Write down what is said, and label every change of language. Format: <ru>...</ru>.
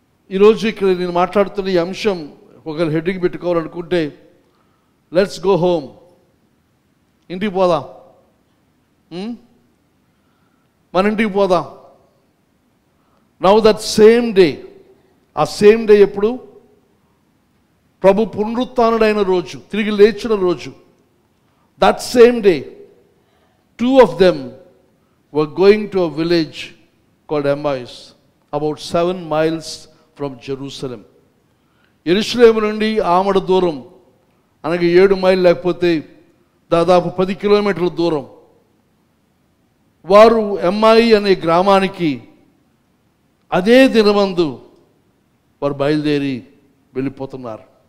<te>ఈరోజు ఇక్కడ నేను మాట్లాడుతున్న ఈ అంశం ఒకరు హెడ్డింగ్ పెట్టుకోవాలనుకుంటే</te> <en>let's go home,</en> <te>ఇంటికి పోదాం, మన ఇంటికి పోదాం.</te> <en>now that same day, ఆ same day</en> <te>ఎప్పుడు? ప్రభు పునరుత్థానుడైన రోజు, తిరిగి లేచిన రోజు.</te> <en>That same day 2 of them were going to a village called Emmaus, about 7 miles from Jerusalem.</en> <te>యెరూషలేము నుండి ఆమడ దూరం, అనగా 7 మైళ్ళు లేకపోతే దాదాపు 10 కిలోమీటర్ల దూరం. వారు ఎమ్మాయి అనే గ్రామానికి అదే దినమందు వారు బయలుదేరి వెళ్ళిపోతున్నారు.</te>